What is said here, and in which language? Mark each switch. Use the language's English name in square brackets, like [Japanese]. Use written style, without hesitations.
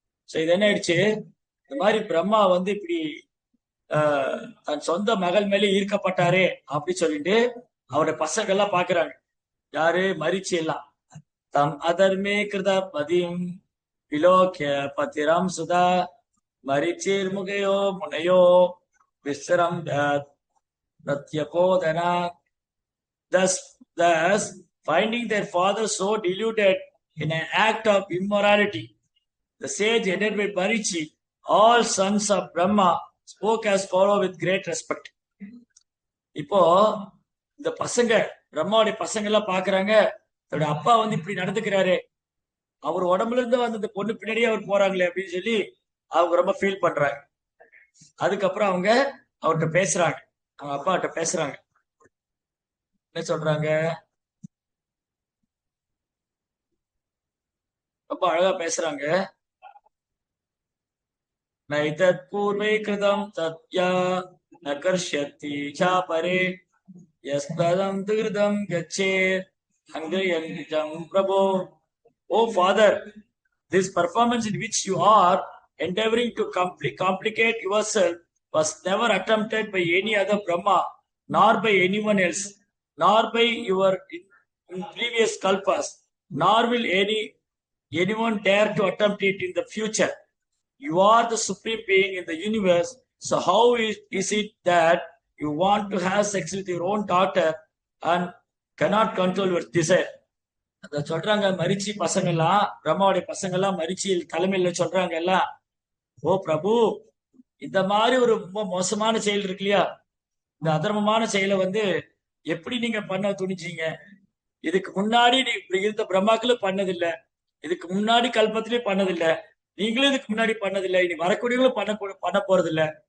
[Tamil] So இது என்ன ஆயிடுச்சு, இந்த மாதிரி பிரம்மா வந்து இப்படி தன் சொந்த மகள் மேலே ஈர்க்கப்பட்டாரே அப்படி சொல்லிட்டு அவருடைய பசங்க எல்லாம் பாக்குறாங்க. யாரு? மரிச்சி எல்லாம். [Sanskrit] தம் அதர்மே கிருத பதிம் விலோக்கிய பத்திரம் Sudha மரிச்சீர் முகையோ முனையோ விஸ்ரம் பிரத்யபோதனா. [English] Thus, finding their father so deluded in an act of immorality, the sage headed by Marichi, all sons of Brahma, spoke as follow with great respect. [Tamil] இப்போ இந்த பசங்க, பிரம்மாவுடைய பசங்க எல்லாம் பாக்குறாங்க, தன்னுடைய அப்பா வந்து இப்படி நடந்துக்கிறாரு, அவர் உடம்புல இருந்து வந்து இந்த பொண்ணு பின்னாடியே அவர் போறாங்களே அப்படின்னு சொல்லி அவங்க ரொம்ப ஃபீல் பண்றாங்க. அதுக்கப்புறம் அவங்க அவர்கிட்ட பேசுறாங்க, அவங்க அப்பா கிட்ட பேசுறாங்க. என்ன சொல்றாங்க? ரொம்ப அழகா பேசுறாங்க. [Sanskrit] நைதத் பூர்வை கிருதம் தத்யா ந கர்ஷ்யத்தி சாபரே யஸ்பதம் திருதம் கச்சே ஹங்கயஞ்சம் பிரபோ. [English] Oh father, this performance in which you are endeavoring to complicate yourself was never attempted by any other Brahma, nor by anyone else, nor by your in previous kalpas, nor will anyone dare to attempt it in the future. You are the supreme being in the universe. So how is it that you want to have sex with your own daughter and cannot control your desire? [Tamil] அத சொல்றாங்க மரிச்சி பசங்க எல்லாம், பிரம்மாவுடைய பசங்க எல்லாம் மரிச்சி தலைமையில சொல்றாங்க எல்லாம், ஓ பிரபு, இந்த மாதிரி ஒரு ரொம்ப மோசமான செயல் இருக்கு இல்லையா, இந்த அதர்மமான செயலை எப்படி நீங்க பண்ண துணிச்சீங்க? இதுக்கு முன்னாடி நீ இப்படி இருந்த பிரம்மாக்களும் பண்ணதில்லை, இதுக்கு முன்னாடி கல்பத்திலயும் பண்ணதில்லை, நீங்களும் இதுக்கு முன்னாடி பண்ணதில்லை, இனி வரக்கூடியவங்களும் பண்ண போறது இல்லை.